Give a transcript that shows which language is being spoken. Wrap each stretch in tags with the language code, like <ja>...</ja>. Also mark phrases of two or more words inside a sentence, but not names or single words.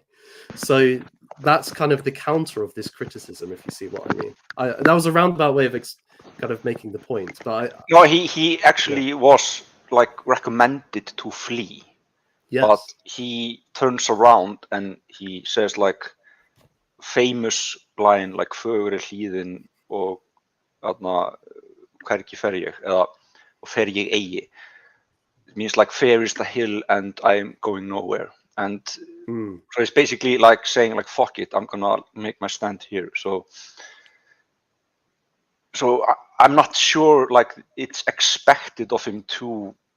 <en>So that's kind of the counter of this criticism, if you see what I mean. That was a roundabout way of kind of making the point, but no, he actually was like recommended to flee. Yes. But he turns around and he says like famous line like</en> <is>fögur er hlíðin og hvergi fer ég, eða fer ég eigi.</is> <en>It means like fair is the hill and I'm going nowhere. And so it's basically like saying like fuck it, I'm gonna make my stand here. So so I'm not sure like it's expected of him to.</en>